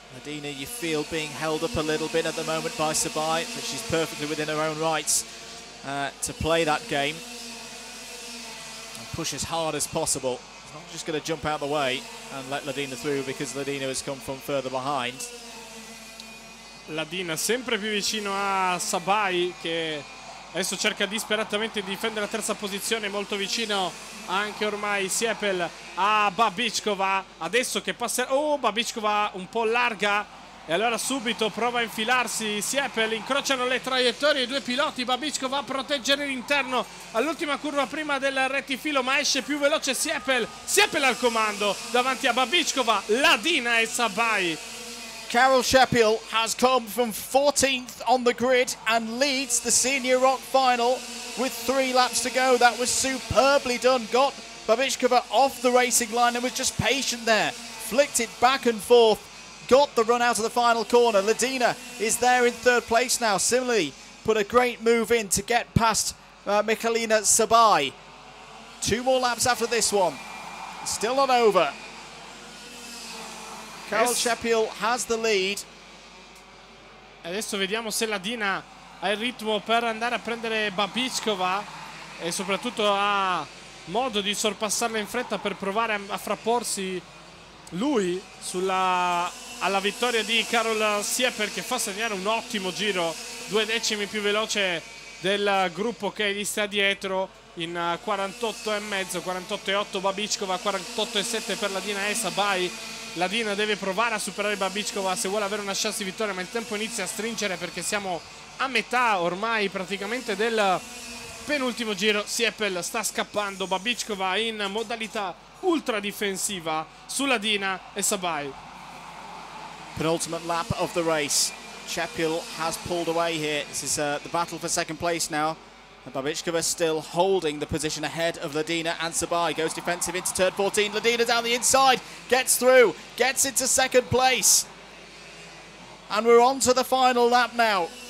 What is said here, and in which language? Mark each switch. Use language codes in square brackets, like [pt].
[en] Ladina, you feel, being held up a little bit at the moment by Sabai, but she's perfectly within her own rights to play that game and push as hard as possible. She's not just going to jump out the way and let Ladina through because Ladina has come from further behind. [it] Ladina sempre più vicino a Sabai che Adesso cerca disperatamente di difendere la terza posizione, molto vicino anche ormai Siepel a Babicova. Adesso che passa... Oh, Babicova un po' larga. E allora subito prova a infilarsi Siepel, incrociano le traiettorie i due piloti, Babicko va a proteggere l'interno all'ultima curva prima del rettifilo, ma esce più veloce Siepel al comando davanti a Babicova, Ladina e Sabai. [en] Carol Sheppiel has come from 14th on the grid and leads the Senior ROK final with 3 laps to go. That was superbly done. Got Babicova off the racing line and was just patient there. Flicked it back and forth. Got the run out of the final corner. Ladina is there in 3rd place now. Similarly, put a great move in to get past Michalina Sabai. 2 more laps after this one. Still not over. Carol Sheppiel has the lead. [it] Adesso vediamo se Ladina ha il ritmo per andare a prendere Babicova e soprattutto ha modo di sorpassarla in fretta per provare a frapporsi lui alla vittoria di Carol Siepel, che fa segnare un ottimo giro, 2 decimi più veloce del gruppo che gli sta dietro in 48,5, 48,8 Babicova, 48,7 per Ladina e Sabai. Ladina deve provare a superare Babicova se vuole avere una chance di vittoria, ma il tempo inizia a stringere perché siamo a metà ormai praticamente del penultimo giro. Siepel sta scappando, Babicova in modalità ultra difensiva su Ladina e Sabai. [en] Penultimate lap of the race. Sheppiel has pulled away here. This is the battle for 2nd place now. Babicova still holding the position ahead of Ladina and Sabai. Goes defensive into turn 14. Ladina down the inside. Gets through. Gets into 2nd place. And we're on to the final lap now.